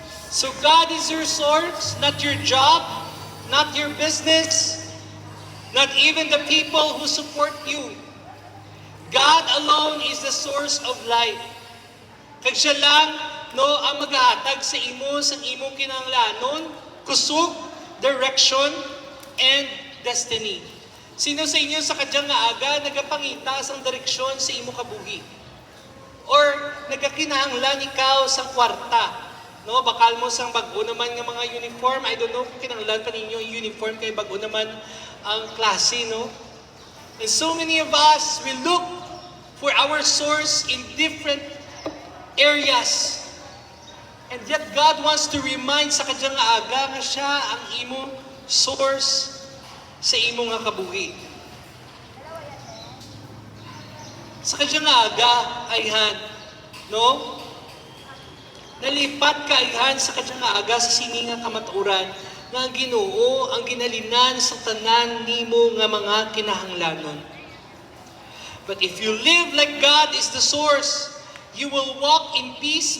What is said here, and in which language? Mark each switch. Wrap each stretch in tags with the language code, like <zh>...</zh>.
<en>So God is your source, not your job, not your business, not even the people who support you. God alone is the source of life.</en> <hil>Kag siya lang, no, ang maghahatag sa imo, sa imong kinahanglanon, kusog,</hil> <en>direction, and destiny.</en> <hil>Sino sa inyo sa kadyang nga aga nagapangita sang direksyon sa imo kabuhi? Or nagakinahanglan ikaw sa kwarta? No, bakal mo sang bag-o naman nga mga uniform.</hil> <en>I don't know</en> <hil>kung kinahanglan pa ninyo yung uniform kay bag-o naman ang klase, no?</hil> <en>And so many of us will look for our source in different areas. And yet God wants to remind</en> <hil>sa kadyang aga nga siya ang imo source sa imo nga kabuhi. Sa kadyang aga, ayhan, no? Nalipat ka ayhan sa kadyang aga sa sini nga kamaturan nga ang Ginoo ang ginalinan sa tanan nimo nga mga kinahanglanon.</hil> <en>But if you live like God is the source, you will walk in peace.</en>